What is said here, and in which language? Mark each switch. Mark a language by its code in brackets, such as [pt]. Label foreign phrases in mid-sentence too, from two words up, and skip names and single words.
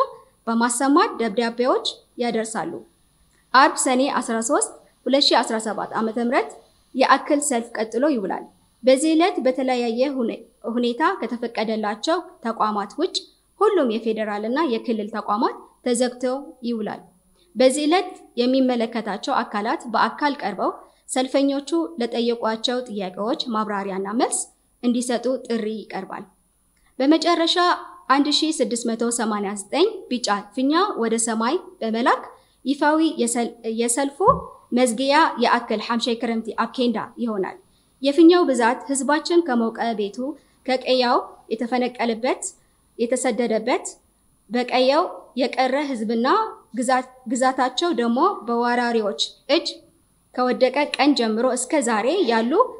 [am] በማሰማት ደብዳቤዎች ያደርሳሉ። አርብ ሰኔ 13 2017 ዓ.ም የአክል ሰልፍ ቀጥሎ ይውላል። በዚህ ዕለት በተለያየ ሁኔታ ከተፈቀደላቸው ተቋማት ውጭ ሁሉም የፌዴራልና የክልል ተቋማት ተዘግተው ይውላል። በዚህ ዕለት የሚመለከታቸው አካላት በአካል ቀርበው ሰልፈኞቹ ለጠየቋቸው ጥያቄዎች ማብራሪያና መልስ እንዲሰጡ ጥሪ ይቀርባል። በመጨረሻ 1689 ቢጫ ፊኛ ወደ ሰማይ በመላክ ይፋዊ የሰልፉ መዝጊያ የአክል 50 [ti] ክረምቲ ኣብ [am] ኬንዳ ይሆናል። የፊኛው ብዛት ህዝባችን ከሞቀ ቤቱ ከቀያው የተፈነቀለበት የተሰደደበት በቀያው የቀረ ህዝብና ግዛታቸው ደግሞ በወራሪዎች እጅ ከወደቀ ቀን ጀምሮ እስከ ዛሬ ያሉ